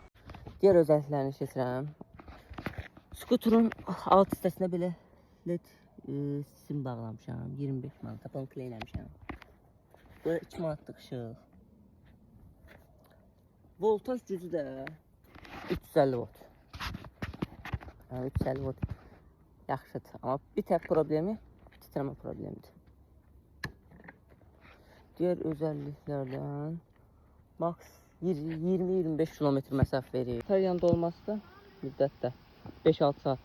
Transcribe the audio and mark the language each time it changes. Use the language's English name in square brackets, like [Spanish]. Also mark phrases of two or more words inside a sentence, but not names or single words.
[Turkish] Diğer özelliklerini [Azerbaijani] keçirəm. Skuterun alt hissəsinə belə led sim bağlamışam. 25 manat. Onu kleyləmişəm. Böyle 2 manatlıq ışıq. Voltaj gücü də 350 volt. Yani 350 volt yaxşıdır. [Turkish] Ama bir tek problemi titreme problemidir. Diğer özelliklerden max 20-25 kilometre mesafe verir. [Azerbaijani] Bataryanın dolması da müddətdə 5-6 saat.